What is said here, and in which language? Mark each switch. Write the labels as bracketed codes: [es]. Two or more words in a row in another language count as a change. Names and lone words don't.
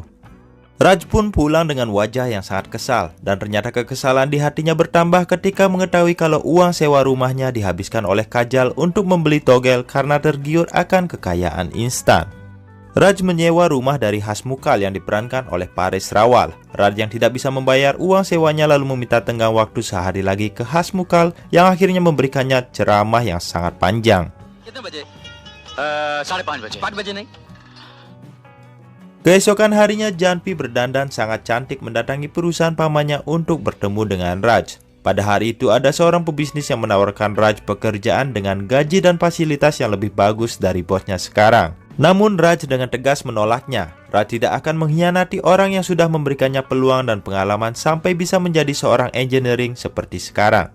[id] Raj pun pulang dengan wajah yang sangat kesal, dan ternyata kekesalan di hatinya bertambah ketika mengetahui kalau uang sewa rumahnya dihabiskan oleh Kajal untuk membeli togel karena tergiur akan kekayaan instan. Raj menyewa rumah dari Hasmukal yang diperankan oleh Paresh Rawal. Raj yang tidak bisa membayar uang sewanya lalu meminta tenggang waktu sehari lagi ke Hasmukal yang akhirnya memberikannya ceramah yang sangat panjang. [hi] कितने बजे 5:30 बजे 5 बजे नहीं। [id] Keesokan harinya Janpi berdandan sangat cantik mendatangi perusahaan pamannya untuk bertemu dengan Raj. Pada hari itu ada seorang pebisnis yang menawarkan Raj pekerjaan dengan gaji dan fasilitas yang lebih bagus dari bosnya sekarang. Namun Raj dengan tegas menolaknya. Raj tidak akan mengkhianati orang yang sudah memberikannya peluang dan pengalaman sampai bisa menjadi seorang engineering seperti sekarang.